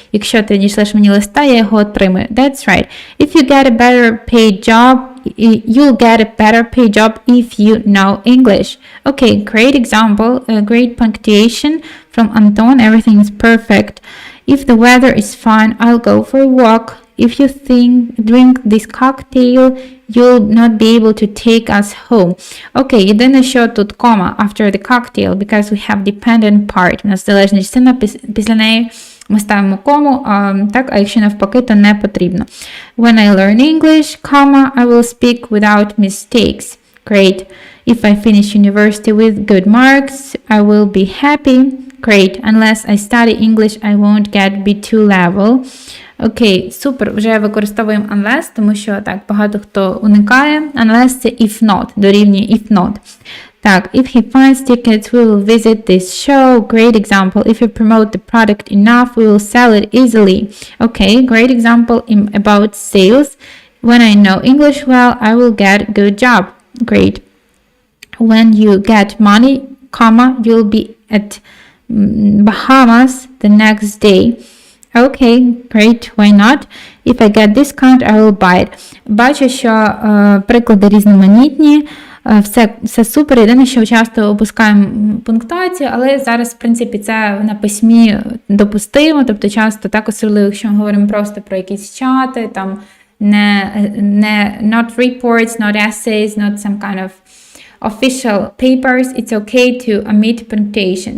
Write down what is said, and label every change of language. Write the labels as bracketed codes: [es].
[uk] Якщо ти надішлеш мені листа, я його отримаю. [en] That's right. If you get a better paid job, you'll get a better paid job if you know English. Okay, great example, great punctuation from Anton. Everything is perfect. If the weather is fine, I'll go for a walk. If you drink this cocktail, you'll not be able to take us home. Okay, [uk] єдине, що тут кома [en] after the cocktail, because we have dependent part. [uk] У нас залежна частина, після неї ми ставимо кому, так, а якщо навпаки, то не потрібно. [en] When I learn English, comma, I will speak without mistakes. Great. If I finish university with good marks, I will be happy. Great. Unless I study English, I won't get B2 level. [uk] Окей, супер. Вже використовуємо unless, тому що так багато хто уникає. [en] Unless це if not, [uk] дорівнює [en] if not. Так, if he finds tickets, we will visit this show. Great example. If you promote the product enough, we will sell it easily. Okay, great example about sales. When I know English well, I will get a good job. Great. When you get money, comma, you'll be at Bahamas the next day. Okay, great, why not? If I get discount, I will buy it. [uk] Бачу, що приклади різноманітні, все супер. Єдине, що часто опускаємо пунктуацію, але зараз, в принципі, це на письмі допустимо, тобто часто так, особливо, якщо ми говоримо просто про якісь чати, там [en] not reports, not essays, not some kind of official papers, it's okay to omit punctuation.